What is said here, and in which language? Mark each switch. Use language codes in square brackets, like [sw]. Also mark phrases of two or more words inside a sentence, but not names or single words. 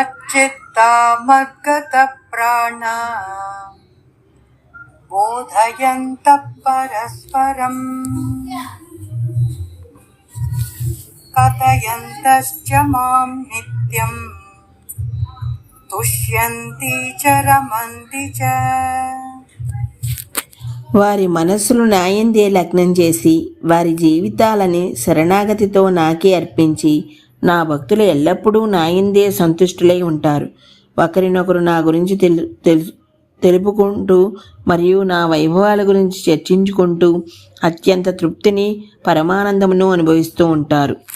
[sa] चित्तामद्गतप्राणा बोधयन्तः परस्परम् कथयन्तश्च मां नित्यं तुष्यन्ति च रमन्ति च. [te] వారి మనస్సులు నాయందే లగ్నం చేసి వారి జీవితాలని శరణాగతితో నాకే అర్పించి నా భక్తులు ఎల్లప్పుడూ నాయందే సంతుష్టులై ఉంటారు. ఒకరినొకరు నా గురించి తెలుపుకుంటూ మరియు నా వైభవాల గురించి చర్చించుకుంటూ అత్యంత తృప్తిని పరమానందమును అనుభవిస్తూ ఉంటారు.